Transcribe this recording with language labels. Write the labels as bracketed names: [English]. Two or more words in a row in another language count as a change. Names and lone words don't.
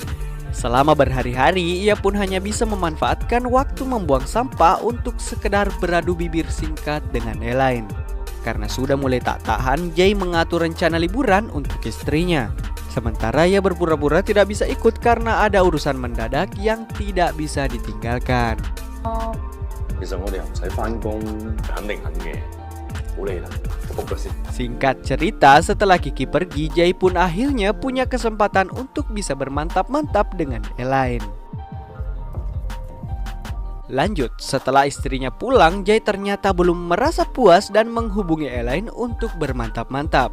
[Indonesian] Selama berhari-hari, ia pun hanya bisa memanfaatkan waktu membuang sampah untuk sekedar beradu bibir singkat dengan Elaine. Karena sudah mulai tak tahan, Jay mengatur rencana liburan untuk istrinya. Sementara ia berpura-pura tidak bisa ikut karena ada urusan mendadak yang tidak bisa ditinggalkan. [Cantonese] 其實我哋唔使返工，肯定肯嘅，好累啦，我覆咗先。 [Indonesian] Singkat cerita, setelah Kiki pergi, Jay pun akhirnya punya kesempatan untuk bisa bermantap-mantap dengan Elaine. Lanjut, setelah istrinya pulang, Jay ternyata belum merasa puas dan menghubungi Elaine untuk bermantap-mantap.